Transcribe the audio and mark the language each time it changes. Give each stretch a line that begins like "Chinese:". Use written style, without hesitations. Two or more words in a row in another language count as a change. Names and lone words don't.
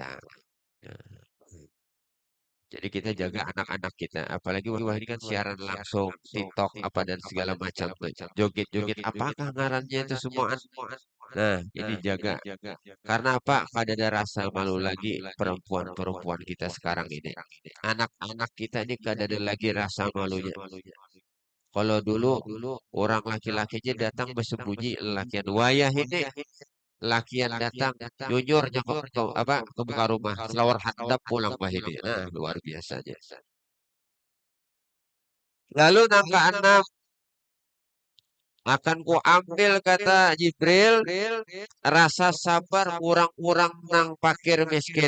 Indonesian: Nah, jadi kita jaga anak-anak kita. Apalagi wah ini kan siaran langsung, TikTok apa dan segala macam tuh.
Banjar: Joget-joget apakah ngarannya itu semua.
Indonesian: Nah, ini jaga. Karena apa?
Banjar: Kada ada rasa malu lagi perempuan-perempuan kita sekarang ini. Anak-anak kita ini kada ada lagi rasa malunya. Kalau dulu orang laki-laki aja datang bersembunyi lakian wayah ini lakian datang jujurnya ke muka rumah selawar handap pulang bah ini.
Indonesian: Nah, luar biasanya.
Banjar: Lalu nangka 6 akan ku ambil kata Jibril rasa sabar kurang-kurang nang fakir miskin.